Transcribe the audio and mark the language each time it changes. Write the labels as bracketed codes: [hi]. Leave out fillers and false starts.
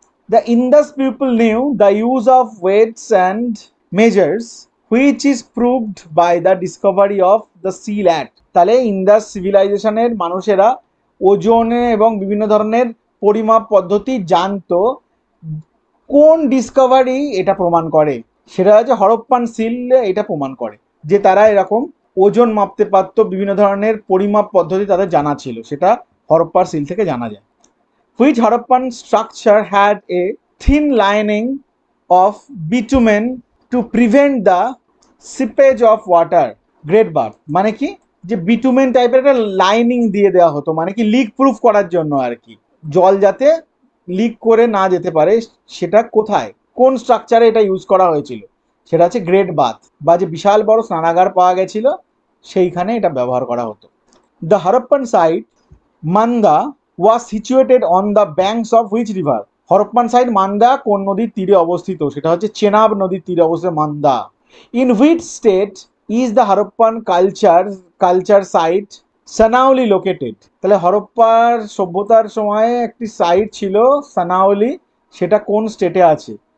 [en] The Indus people knew the use of weights and measures, which is proved by the discovery of the seal act. [bn] তাহলে ইন্দাস সিভিলাইজেশনের মানুষেরা ওজনে এবং বিভিন্ন ধরনের পরিমাপ পদ্ধতি জানতো, কোন ডিসকভারি এটা প্রমাণ করে? সেটা হচ্ছে হরপ্পান সিল এটা প্রমাণ করে যে তারা এরকম ওজন মাপতে পারতো, বিভিন্ন ধরনের পরিমাপ পদ্ধতি তাদের জানা ছিল, সেটা হরপ্পার সিল থেকে জানা যায়। [en] Which Harappan structure had a thin lining of bitumen to prevent the seepage of water? [bn] Great bath মানে কি, যে বিটুমেন টাইপের একটা লাইনিং দিয়ে দেওয়া হতো, মানে কি লিক প্রুফ করার জন্য আর কি, জল যাতে লিক করে না যেতে পারে। সেটা কোথায়, কোন স্ট্রাকচারে এটা ইউজ করা হয়েছিল? সেটা হচ্ছে গ্রেট বাথ, বা যে বিশাল বড় স্নানাগার পাওয়া গেছিল সেইখানে এটা ব্যবহার করা হতো। [en] The Harappan site Manda was situated on the banks of which river? [bn] Harappan site Manda কোন নদীর তীরে অবস্থিত? সেটা হচ্ছে চেনাব নদীর তীরে অবস্থিত Manda. [en] In which state is the [bn] Harappan culture site সানাউলি located? তাহলে হরপ্পার সভ্যতার সময় একটি সাইট ছিল সানাউলি, সেটা কোন স্টেটে আছে?